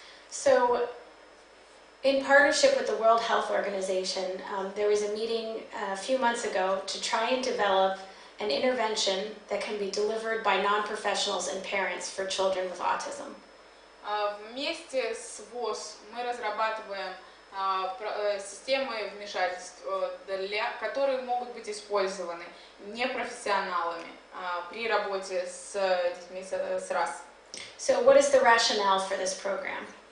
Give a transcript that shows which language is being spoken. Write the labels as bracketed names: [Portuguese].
[English] So, in partnership with the World Health Organization, there was a meeting a few months ago to try and develop an intervention that can be delivered by non-professionals and parents for children with autism. [Russian] Вместе с ВОЗ мы разрабатываем системы вмешательств, которые могут быть использованы непрофессионалами при работе с детьми с РАС. [English] So what is the rationale for this program?